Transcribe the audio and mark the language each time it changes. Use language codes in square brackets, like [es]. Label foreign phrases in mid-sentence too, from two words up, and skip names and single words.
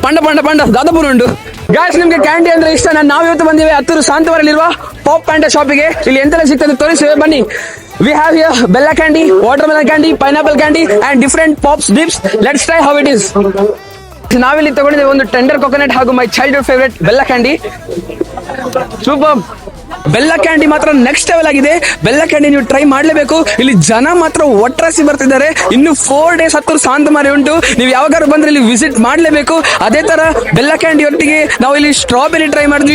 [tcy] ಪಂಡ ಪಂಡ ಪಂಡ ದಾದಾಪುರ ಉಂಟು. [kn] ಗಾಯ್ಸ್ ನಿಮ್ಗೆ ಕ್ಯಾಂಡಿ ಅಂದ್ರೆ ಇಷ್ಟ, ನಾವು ಇವತ್ತು ಬಂದಿವೆ ಹತ್ತೂರು ಶಾಂತವರಲ್ಲಿರುವ ಪಾಪ್ ಪ್ಯಾಂಡ ಶಾಪಿಗೆ. ಇಲ್ಲಿ ಎಂತೆಲ್ಲ ಸಿಗ್ತದೆ ತೋರಿಸ್ತೇವೆ ಬನ್ನಿ. [en] We have here Bella candy, watermelon candy, pineapple candy and different pops dips. Let's try how it is. [kn] ನಾವಿಲ್ಲಿ ತಗೊಂಡಿದ್ದೇವೆ ಒಂದು [en] tender coconut [kn] ಹಾಗೂ [en] my childhood favourite [kn] ಬೆಲ್ಲ ಕ್ಯಾಂಡಿ. ಸೂಪರ್. ಬೆಲ್ಲ ಕ್ಯಾಂಡಿ ಮಾತ್ರ [en] next level [kn] ಆಗಿದೆ. ಬೆಲ್ಲ ಕ್ಯಾಂಡಿ ನೀವು ಟ್ರೈ ಮಾಡ್ಲೇಬೇಕು. ಇಲ್ಲಿ ಜನ ಮಾತ್ರ ಒಟ್ರಾಸಿ ಬರ್ತಿದ್ದಾರೆ. ಇನ್ನು 4 days ಹತ್ತೂರು ಶಾಂತಮಾರಿ ಉಂಟು. ನೀವು ಯಾವಾಗಾದ್ರು ಬಂದ್ರೆ ಇಲ್ಲಿ ವಿಸಿಟ್ ಮಾಡ್ಲೇಬೇಕು. ಅದೇ ತರ ಬೆಲ್ಲ ಕ್ಯಾಂಡಿ ಒಟ್ಟಿಗೆ ನಾವು ಇಲ್ಲಿ ಸ್ಟ್ರಾಬೆರಿ ಟ್ರೈ ಮಾಡಿದ್ವಿ.